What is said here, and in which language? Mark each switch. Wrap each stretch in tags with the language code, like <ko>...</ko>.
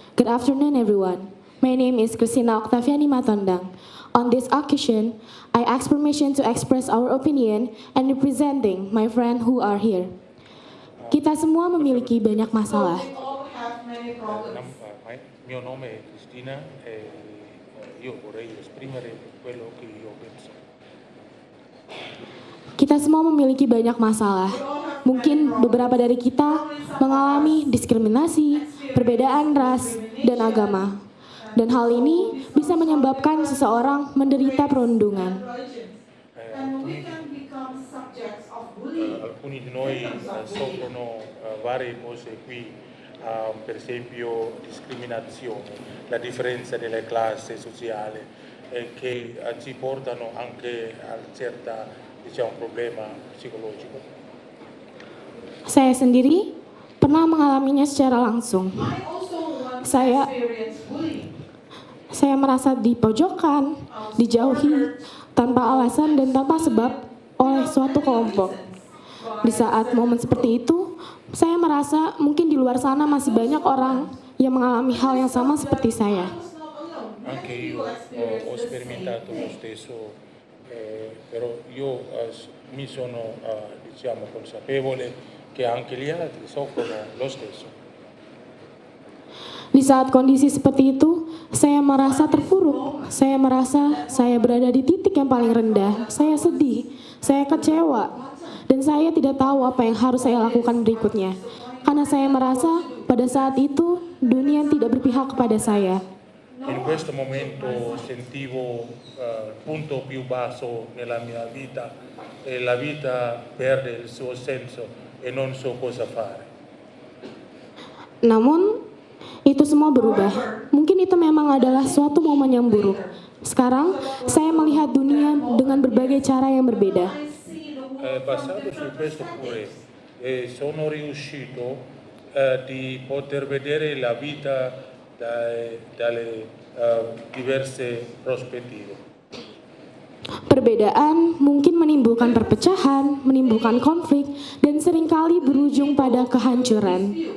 <en>Good afternoon, everyone. My name is Christina Octaviani Matondang. On this occasion, I ask permission to express our opinion and representing my friend who are here.</en> <id>Kita semua memiliki banyak masalah.</id> <en>We all have many problems.</en> <it>Mio nome è Cristina e io vorrei esprimere quello che io penso.</it> <id>Kita semua memiliki banyak masalah. Mungkin beberapa dari kita mengalami diskriminasi, perbedaan ras, dan agama. Dan hal ini bisa menyebabkan seseorang menderita perundungan.</id> <en>And we can become subjects of bullying.</en> <it>Alcuni di noi soffrono varie cose qui, per esempio discriminazione, la differenza delle classi sociali che ci portano anche a certa, diciamo, problema psicologico.</it> <id>Saya sendiri pernah mengalaminya secara langsung.</id> <en>I also once</en> <id>Saya-</id> <en>experienced bullying.</en> <id>Saya merasa dipojokkan, dijauhi, tanpa alasan dan tanpa sebab oleh suatu kelompok. Di saat momen seperti itu, saya merasa mungkin di luar sana masih banyak orang yang mengalami hal yang sama seperti saya.</id> <it>Anche io ho sperimentato lo stesso, però io mi sono diciamo consapevole che anche gli altri soffrono lo stesso.</it> <id>Di saat kondisi seperti itu, saya merasa terpuruk. Saya merasa saya berada di titik yang paling rendah. Saya sedih, saya kecewa, dan saya tidak tahu apa yang harus saya lakukan berikutnya. Karena saya merasa pada saat itu dunia tidak berpihak kepada saya.</id> <it>In questo momento sentivo il punto più basso nella mia vita e la vita perde il suo senso e non so cosa fare.</it> <id>Namun, itu semua berubah. Mungkin itu memang adalah suatu momen yang buruk. Sekarang, saya melihat dunia dengan berbagai cara yang berbeda.</id> <it>Basato su questo pure sono riuscito di poter vedere la vita dalle diverse prospettive.</it> <id>Perbedaan mungkin menimbulkan perpecahan, menimbulkan konflik, dan seringkali berujung pada kehancuran.</id>